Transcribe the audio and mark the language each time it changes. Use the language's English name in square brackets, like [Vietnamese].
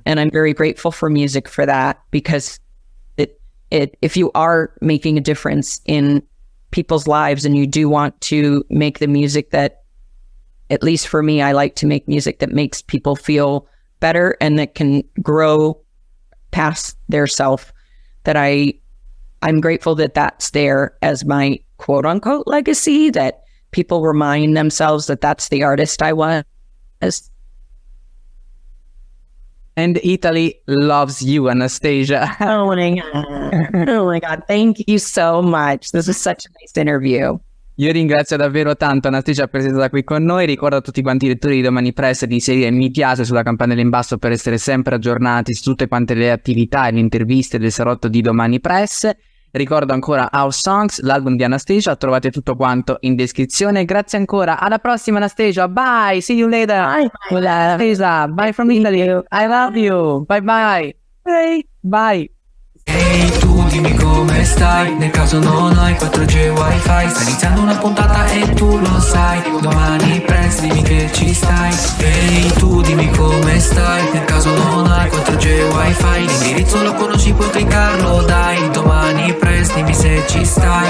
[English] And I'm very grateful for music for that, because if you are making a difference in people's lives and you do want to make the music that, at least for me, I like to make music that makes people feel better and that can grow past their self, that I'm grateful that that's there as my quote unquote legacy, that people remind themselves that that's the artist I was. And Italy loves you, Anastacia. Oh my God. Oh my God. Thank you so much. This is such a nice interview. [Italian] Io ringrazio davvero tanto Anastacia per essere stata qui con noi. Ricordo a tutti quanti i lettori di Domanipress di inserire mi piace sulla campanella in basso per essere sempre aggiornati su tutte quante le attività e le interviste del Salotto di Domanipress. Ricordo ancora Our Songs, l'album di Anastacia, trovate tutto quanto in descrizione. Grazie ancora, alla prossima Anastacia, [English] bye, see you later. Bye, Anastacia, bye from Italy, I love you, bye bye. Bye. Bye. [Italian] Ehi tu dimmi come stai, nel caso non hai 4G wifi, sta iniziando una puntata e tu lo sai, Domanipress dimmi che ci stai. Ehi tu dimmi come stai, nel caso non hai 4G wifi, l'indirizzo lo conosci puoi cliccarlo dai, Domanipress dimmi se ci stai.